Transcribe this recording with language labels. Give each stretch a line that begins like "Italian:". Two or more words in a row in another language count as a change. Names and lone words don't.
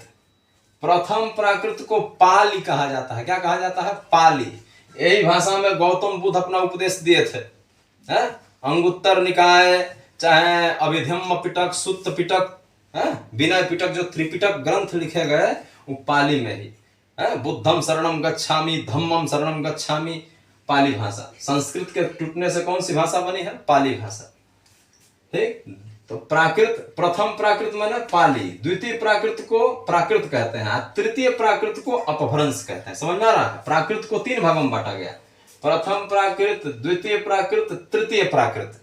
Hindi: प्रथम प्राकृत को पाली कहा जाता है। क्या कहा जाता है? पाली। यही भाषा में गौतम बुद्ध अपना उपदेश दिए थे। अंगुत्तर निकाय, चाहे अभिधम्म पिटक, सुत्त पिटक, विनय पिटक, जो त्रिपिटक ग्रंथ लिखे गए वो पाली में ही।
Pali: बुद्धम शरणम गच्छामि, धम्मम शरणम गच्छामि,
Hindi: पाली भाषा। संस्कृत के टूटने से कौन सी भाषा बनी है? पाली भाषा। ठीक, तो प्राकृत, प्रथम प्राकृत माने पाली, द्वितीय प्राकृत को प्राकृत कहते हैं, तृतीय प्राकृत को अपभ्रंश कहते हैं। समझ में आ रहा है? प्राकृत को 3 भागों में बांटा गया, प्रथम प्राकृत, द्वितीय प्राकृत, तृतीय प्राकृत।